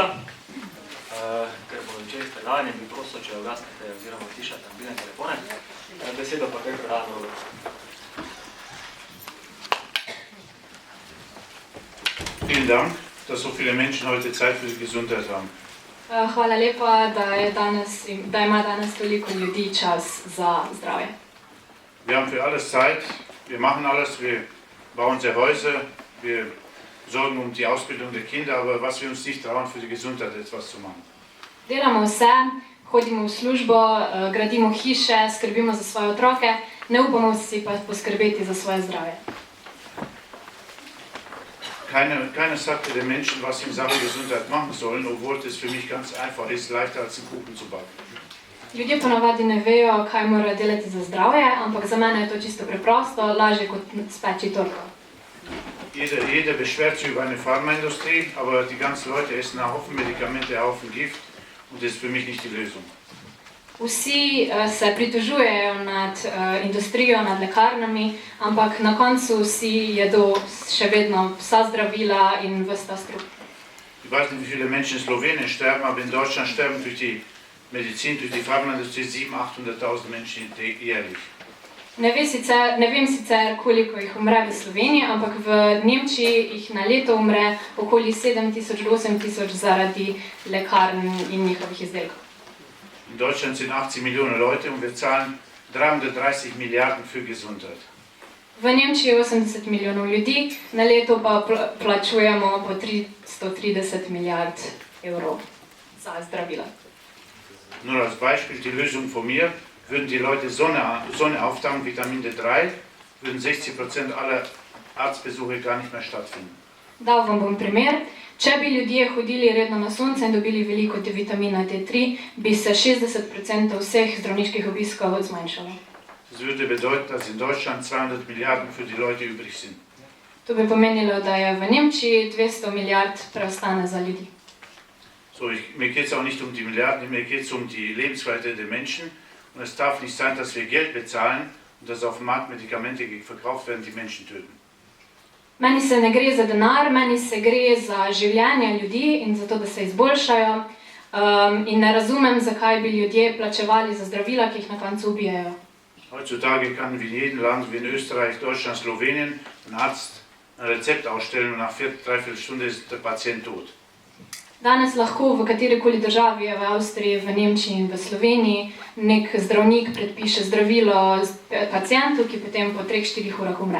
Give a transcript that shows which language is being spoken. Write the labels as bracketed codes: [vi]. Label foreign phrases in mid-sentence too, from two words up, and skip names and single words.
[sl] Ker bo večer s predavanjem, bi prosil, če ugasnete oziroma tišate mobilne telefone. Besedo pa kaj predavamo Robertu. [de] Vielen Dank, dass so viele Menschen heute Zeit für die Gesundheit haben. [sl] Hvala lepa, da ima danes toliko ljudi čas za zdravje. [de] Wir haben für alles Zeit, wir machen alles, wir bauen sehr Häuser, wir sorgen um die Ausbildung der Kinder, aber was wir uns nicht trauen, für die Gesundheit etwas zu machen. [sl] Delamo vse, hodimo v službo, gradimo hiše, skrbimo za svoje otroke, ne upamo si pa poskrbeti za svoje zdravje. [de] Keiner sagte den Menschen, was sie in Sachen Gesundheit machen sollen, obwohl es für mich ganz einfach ist, leichter als einen Kuchen zu backen. [sl] Ljudje ponavadi ne vejo, kaj morajo delati za zdravje, ampak za mene je to čisto preprosto, lažje kot speči torto. [de] Jeder beschwert sich über eine Pharmaindustrie, aber die ganzen Leute essen einen Haufen Medikamente, einen Haufen Gift und das ist für mich nicht die Lösung. [sl] Vsi se pritožujejo nad industrijo, nad lekarnami, ampak na koncu vsi jedo še vedno vsa zdravila in ves ta strup. [de] Ich weiß nicht, wie viele Menschen in Slowenien sterben, aber in Deutschland sterben durch die Medizin, durch die Pharmaindustrie 700.000–800.000 Menschen jährlich. [sl] Ne vem sicer, koliko jih umre v Sloveniji, ampak v Nemčiji jih na leto umre okoli 7.000–8.000 zaradi lekarn in njihovih izdelkov. [de] In Deutschland sind 80 Millionen Leute und wir zahlen 330 Milliarden für Gesundheit. [sl] V Nemčiji je 80 milijonov ljudi, na leto pa plačujemo po 330 milijard evrov za zdravila. [de] Nur als Beispiel die Lösung von mir, würden die Leute Sonne auftanken, Vitamin D3, würden 60% aller Arztbesuche gar nicht mehr stattfinden. [sl] Dal vam bom primer. Če bi ljudje hodili redno na sonce in dobili veliko vitamina D3, bi se 60% vseh zdravniških obiskov zmanjšalo. [de] Das würde bedeuten, dass in Deutschland 200 Milliarden für die Leute übrig sind. [sl] To bi pomenilo, da je v Nemčiji 200 milijard preostane za ljudi. [de] So, mir geht es auch nicht um die Milliarden, mir geht es um die Lebensqualität der Menschen. Und es darf nicht sein, dass wir Geld bezahlen und dass auf dem Markt Medikamente verkauft werden, die Menschen töten. [sl] Meni se ne gre za denar, meni se gre za življenje ljudi in za to, da se izboljšajo. In ne razumem, zakaj bi ljudje plačevali za zdravila, ki jih na koncu ubijajo. [de] Heutzutage kann wie in jedem Land, wie in Österreich, Deutschland, Slowenien, ein Arzt ein Rezept ausstellen und nach 3/4 Stunde ist der Patient tot. [sl] Danes lahko v katerikoli državi, v Avstriji, v Nemčiji in v Sloveniji, nek zdravnik predpiše zdravilo pacientu, ki potem po 3–4 urah umre.